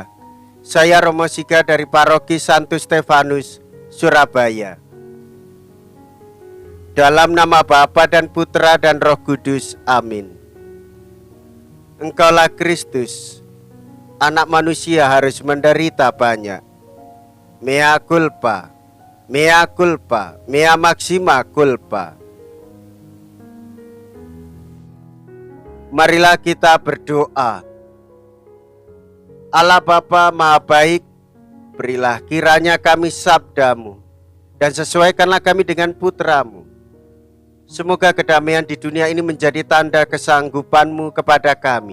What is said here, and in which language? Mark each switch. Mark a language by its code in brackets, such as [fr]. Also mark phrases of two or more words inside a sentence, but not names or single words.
[id] Saya Romo Siga dari Paroki Santo Stefanus, Surabaya. Dalam nama Bapa dan Putra dan Roh Kudus, amin. Engkaulah Kristus, anak manusia harus menderita banyak. [la] Mea culpa, mea culpa, mea maxima culpa. [id] Marilah kita berdoa. Allah Bapa Maha Baik, berilah kiranya kami sabdamu, dan sesuaikanlah kami dengan putramu. Semoga kedamaian di dunia ini menjadi tanda kesanggupanmu kepada kami.